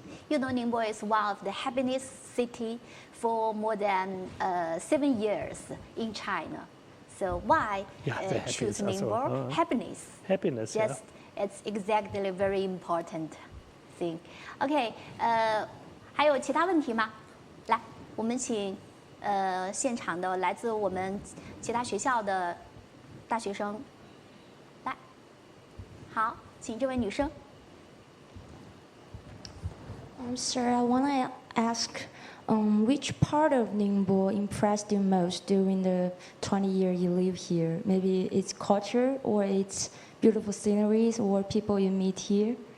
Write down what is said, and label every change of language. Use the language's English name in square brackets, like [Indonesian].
[English] Ningbo is one of the happiest city for more than 7 years in China. So why choose Ningbo? Happiness. Happiness, yes, yeah. It's exactly very important thing. [Chinese] OK， 还有其他问题吗？来，我们请现场的来自我们其他学校的大学生来。好，请这位女生。 [English] Sir, I want to ask, which part of Ningbo impressed you most during the 20 years you live here? Maybe it's culture, or it's beautiful sceneries, or people you meet here?